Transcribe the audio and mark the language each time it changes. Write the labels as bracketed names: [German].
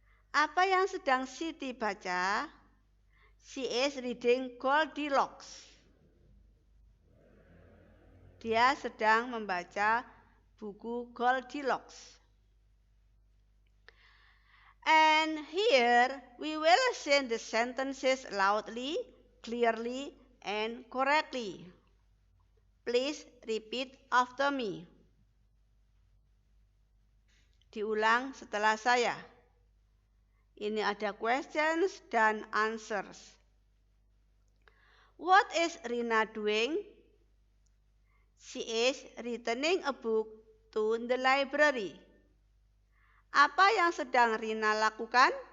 [Indonesian] Apa yang sedang Siti baca? [English] She is reading Goldilocks. [Indonesian] Dia sedang membaca buku Goldilocks. [English] And here we will say the sentences loudly, clearly, and correctly. Please repeat after me. [Indonesian] Diulang setelah saya. Ini ada questions dan answers. [English] What is Rina doing? She is returning a book to the library. [Indonesian] Apa yang sedang Rina lakukan?